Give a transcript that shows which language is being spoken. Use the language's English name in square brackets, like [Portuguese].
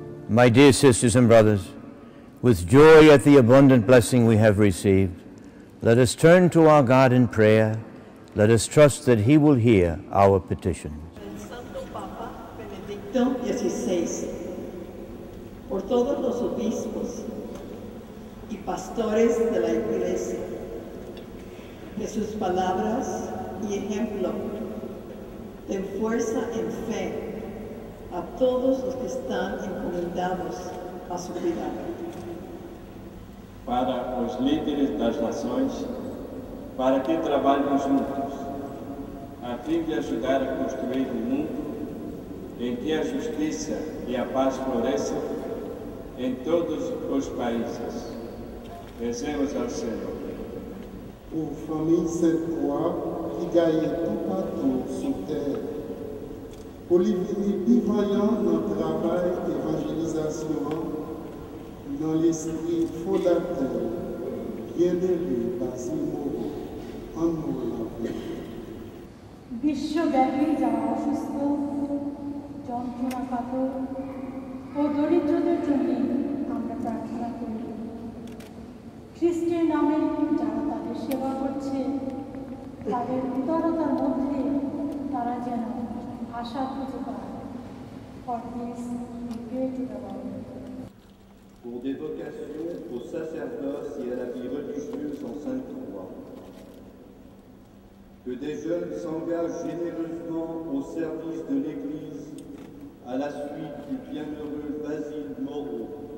[English] My dear sisters and brothers, with joy at the abundant blessing we have received, let us turn to our God in prayer. Let us trust that He will hear our petitions. [Spanish] El Santo Papa Benedicto XVI, por todos los obispos y pastores de la Iglesia, que sus palabras y ejemplo den fuerza en fe a todos los que están encomendados a su cuidado. [Portuguese] Para os líderes das nações, para que trabalhem juntos, a fim de ajudar a construir um mundo em que a justiça e a paz floresçam em todos os países. Rezemos ao Senhor. [French] Pour famille Sainte-Croix qui gagne tout partout sur terre, pour les plus vaillants dans le travail d'évangélisation, dans l'esprit fondateur, bien-aimé Basil Moreau, en nous la vie. [Bangla] বিশ্বব্যাপী যারা অসুস্থ, যন্ত্রণাকাতর ও দরিদ্রদের জন্য আমরা প্রার্থনা করি। খ্রিস্টের নামে যারা তাদের সেবা করছে, তাদের উদারতার মধ্যে তারা যেন আশা খুঁজে পায়। [English] For this, we pray to the Lord. [French] Pour des vocations au sacerdoce et à la vie religieuse en Sainte-Croix, Que des jeunes s'engagent généreusement au service de l'Église à la suite du bienheureux Basil Moreau.